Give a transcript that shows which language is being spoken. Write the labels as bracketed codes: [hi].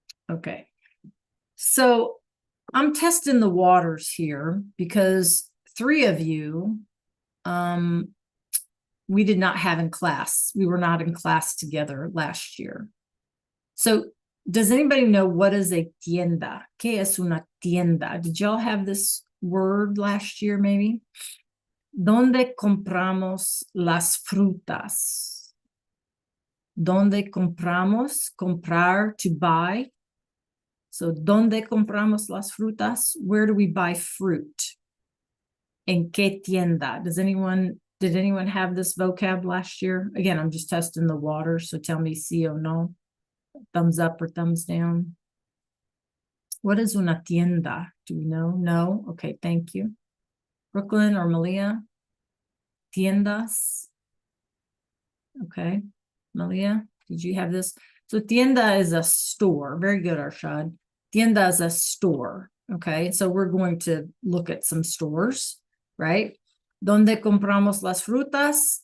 [en] Okay. So I'm testing the waters here because 3 of you, we did not have in class. We were not in class together last year. So does anybody know what is a tienda? [es] ¿Qué es una tienda? [en] Did y'all have this word last year maybe? [es] ¿Dónde compramos las frutas? ¿Dónde compramos? Comprar, [en] to buy. [es] So, ¿dónde compramos las frutas? [en] Where do we buy fruit? [es] ¿En qué tienda? [en] Did anyone have this vocab last year? Again, I'm just testing the water, so tell me sí or no. Thumbs up or thumbs down. What is una tienda? Do we know? No? Okay, thank you. Brooklyn or Malia? Tiendas? Okay. Malia, did you have this? So tienda is a store. Very good, Arshad. Tienda is a store. Okay, so we're going to look at some stores, right? [es] ¿Dónde compramos las frutas?